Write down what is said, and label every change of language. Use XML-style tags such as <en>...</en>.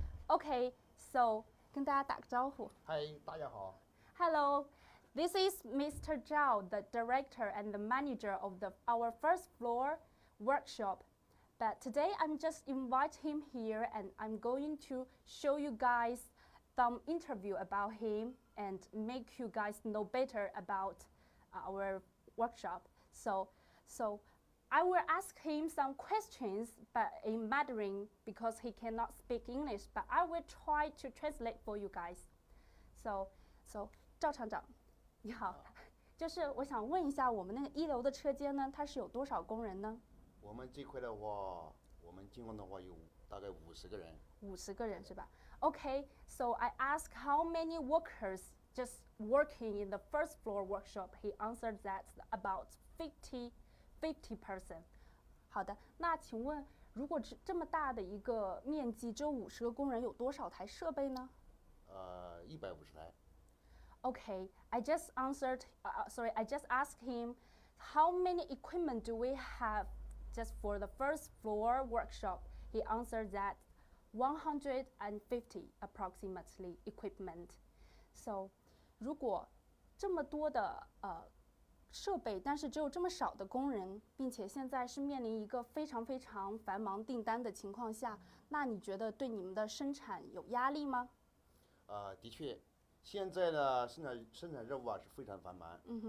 <en>Okay, so</en> <zh>跟大家打个招呼。嗨，大家好。</zh> <en>Hello, this is Mr. Zhao, the director and the manager of our first floor workshop. But today I'm just invite him here and I'm going to show you guys some interview about him and make you guys know better about our workshop. So I will ask him some questions but in Mandarin because he cannot speak English, but I will try to translate for you guys.</en> <zh>So 赵厂长，你好，就是我想问一下，我们那个1楼的车间呢，它是有多少工人呢？我们这块的话，我们进攻的话有大概50个人。 50个人是吧</zh> <en>？Okay, so I asked how many workers just working in the first floor workshop. He answered that about 50 person.</en> <zh>好的，那请问，如果这么大的一个面积，只有50个工人，有多少台设备呢？150台。</zh> <en>Okay, I just answered. I just asked him, how many equipment do we have just for the first floor workshop? He answered that 150 approximately equipment.</en> <zh>So, 如果这么多的设备，但是只有这么少的工人，并且现在是面临一个非常非常繁忙订单的情况下，那你觉得对你们的生产有压力吗？的确，现在的生产任务啊是非常繁忙。</zh>